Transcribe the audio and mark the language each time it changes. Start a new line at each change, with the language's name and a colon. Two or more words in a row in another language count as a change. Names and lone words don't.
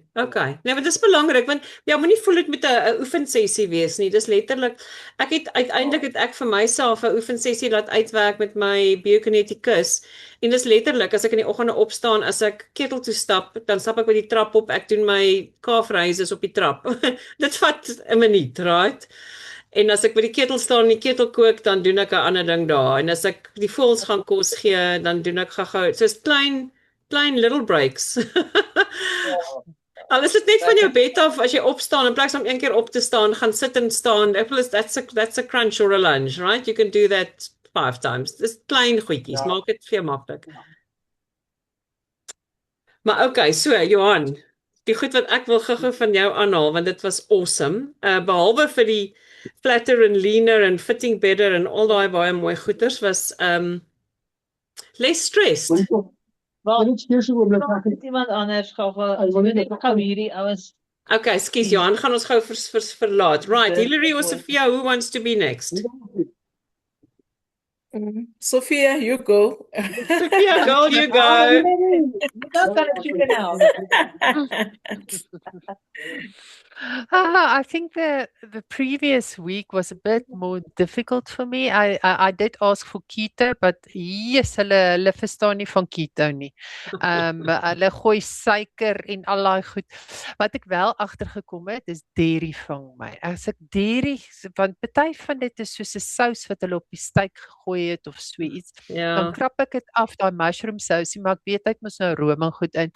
Afrikaans: Nee, want dit is belangrik want ja, moenie voel dit met 'n oefensessie wees nie. Dis letterlik uiteindelik het ek vir myself 'n oefensessie laat uitwerk met my biokineticus en dis letterlik as ek in die oggende opstaan, as ek ketel toe stap, dan stap ek by die trap op, ek doen my
English: calf raises
Afrikaans: op die trap. Dit vat 'n minuut, right? En as ek by die ketel staan en die ketel kook, dan doen ek 'n ander ding daar. En as ek die voëls gaan kos gee, dan doen ek gou-gou. So is klein little breaks. Al is dit net van jou bed af as jy opstaan in plaas om een keer op te staan, gaan sit en staan.
English: That's a crunch or a lunge, right? You can do that 5 times.
Afrikaans: Dis klein goedjies, maak dit vir jou maklik. Maar okay, so Johan, die goed wat ek wil gou-gou van jou aanhaal want dit was awesome. Behalwe vir die
English: flatter and leaner and fitting better
Afrikaans: en al daai baie mooi goeders was less stressed. Dit is so oomblik ek Iemand anders gou hierdie ouens. Okay, skus Johan, gaan ons gou verlaat.
English: Right, Hillary or Sophia, who wants to be next? Sophia, you go. Sophia, go, you go. You're not gonna chicken out. I think the previous week was a bit more difficult for me. I did ask for keto, but yes,
Afrikaans: hulle verstaan nie van keto nie. Hulle gooi suiker en al daai goed. Wat ek wel agtergekom het is dairy vang my. As ek dairy, want party van dit is soos 'n sous wat hulle op die steak gegooi het of so iets. Dan krap ek dit af, daai mushroom sousie, maar ek weet hy mos nou room en goed in.